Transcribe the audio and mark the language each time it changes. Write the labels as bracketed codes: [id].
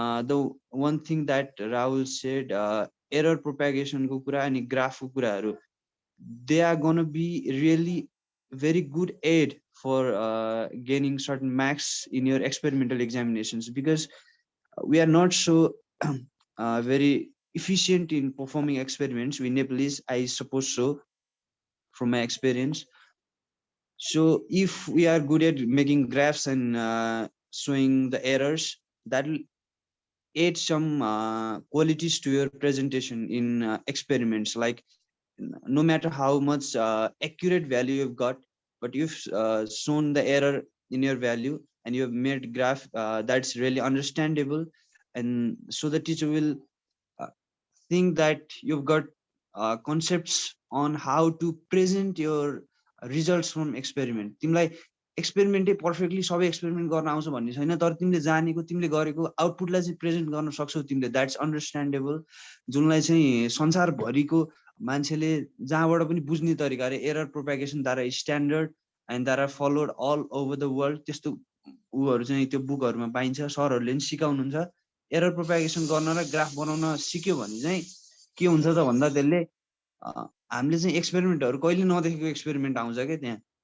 [en] the one thing that Rahul said error [ne] प्रोपागेसनको कुरा अनि ग्राफको कुराहरू [en] They are gonna be really very good aid for gaining certain marks in your experimental examinations because we are not so very efficient in performing experiments. We Nepalese, I suppose so, from my experience. So if we are good at making graphs and showing the errors, that will add some qualities to your presentation in experiments. Like no matter how much accurate value you've got, but you've shown the error in your value and you have made graph that's really understandable, and so the teacher will think that you've got concepts on how to present your results from experiment. [ne] तिमीलाई एक्सपेरिमेन्टै perfectly सबै experiment गर्न आउँछ भन्ने छैन तर तिमीले जानेको तिमीले गरेको आउटपुटलाई चाहिँ प्रेजेन्ट गर्न सक्छौ तिमीले [en] that's understandable [ne] जुनलाई चाहिँ संसारभरिको मान्छेले जहाँबाट पनि बुझ्ने तरिकाले एरर प्रोपागेसन द्वारा स्ट्यान्डर्ड एन्ड द्वारा [en] followed all over the world [ne] त्यस्तो उहरू चाहिँ त्यो बुकहरूमा पाइन्छ सरहरूले पनि सिकाउनुहुन्छ एरर प्रोपागेसन गर्न र ग्राफ बनाउन सिक्यो भने चाहिँ के हुन्छ त भन्दा त्यसले हामीले चाहिँ एक्सपेरिमेन्टहरू कहिले नदेखेको एक्सपेरिमेन्ट आउँछ क्या त्यहाँ